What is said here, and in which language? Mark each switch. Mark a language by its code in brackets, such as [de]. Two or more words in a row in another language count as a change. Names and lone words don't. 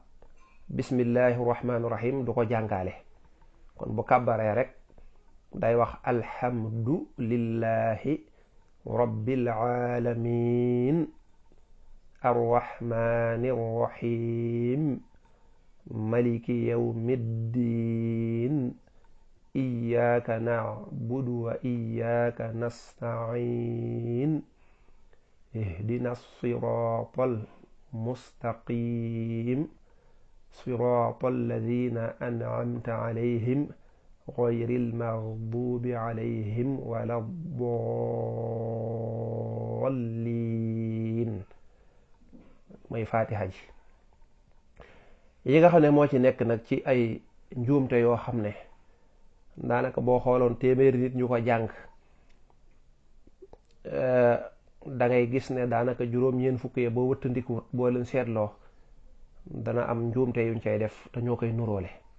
[ar] بسم الله الرحمن الرحيم [wo] du ko jàngaale kon bu kàbbaree rek day wax [ar] الحمد لله رب العالمين الرحمن الرحيم مالك يوم الدين إياك نعبد وإياك نستعين اهدنا الصراط المستقيم صراط الذين أنعمت عليهم غير المغضوب عليهم ولا الضالين [wo] mooy faatiha ji. yi nga xam ne moo ci nekk nag ci ay njuumte yoo xam ne daanaka boo xooloon téeméeri nit ñu ko jàng da ngay gis ne daanaka juróom-ñeent fukk yi boo wëttandiku boo leen seetloo dana am njuumte yuñ cay def te ñoo koy nuróole.